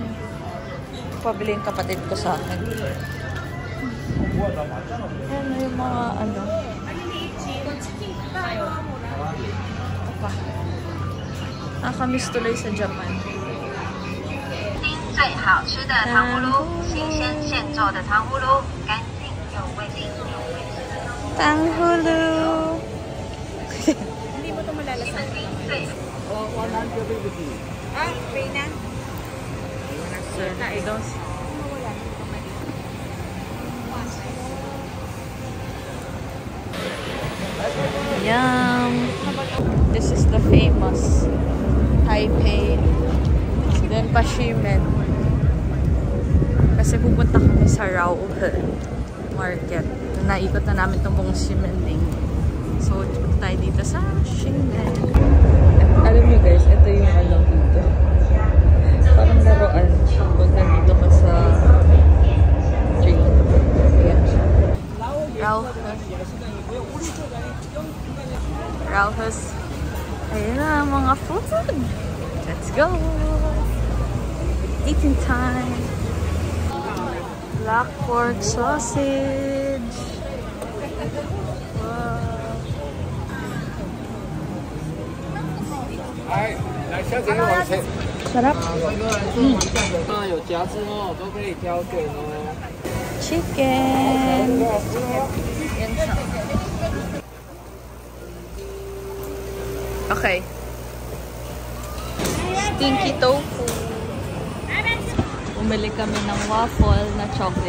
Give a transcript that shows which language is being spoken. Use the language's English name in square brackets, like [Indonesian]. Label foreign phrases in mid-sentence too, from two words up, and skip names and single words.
[Filipino] Pabili yung kapatid ko sa akin. Yan yung mga ano. Nakakamiss tuloy sa Japan. [Chinese] 好吃的糖葫芦，新鲜现做的糖葫芦，干净又卫生。 [Filipino] Tanghulu! Hindi mo ito malalasan. Ah, pay na? [English] I don't see. Yum! This is the famous Taipei. Then Pashimen. [Filipino] Kasi pupunta kami sa Rauhe Market. Naikot na namin itong buong Ximenling. So, punta tayo dito sa Ximen. Alam nyo guys, ito yung alam dito. Parang laruan. Pag nandito ka sa train. Ayan siya. Rauhe's. Ayan na, mga food. [English] Let's go! Eating time! Black pork sausage! Wow! [Chinese] 来，小姐往前。 [Filipino] Sarap! [Chinese] 有夹子哦，都可以挑选哦。 [Filipino] Chicken! Yan siya. Okay. [English] Stinky tofu. [Filipino] Bumili kami ng waffle na chocolate.